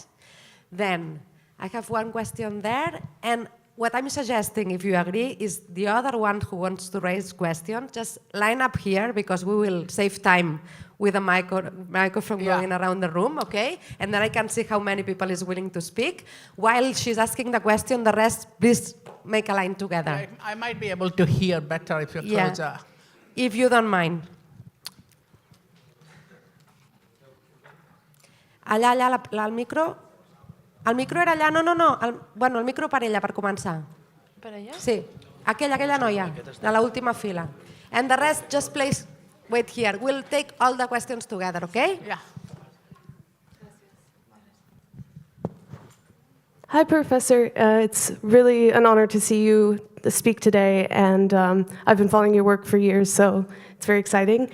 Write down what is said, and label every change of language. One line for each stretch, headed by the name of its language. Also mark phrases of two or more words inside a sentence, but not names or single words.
English: Then I have one question there, and what I'm suggesting, if you agree, is the other one who wants to raise questions, just line up here because we will save time with a microphone going around the room, okay? And then I can see how many people is willing to speak. While she's asking the question, the rest, please make a line together. I might be able to hear better if you're closer. If you don't mind.
Catalan: Allà, el micro. El micro era allà, no. Bueno, el micro per ella, per començar. Per allà? Sí, aquella noia, de l'última fila.
English: And the rest, just please wait here. We'll take all the questions together, okay? Yeah. Hi, Professor. It's really an honor to see you speak today, and I've been following your work for years, so it's very exciting.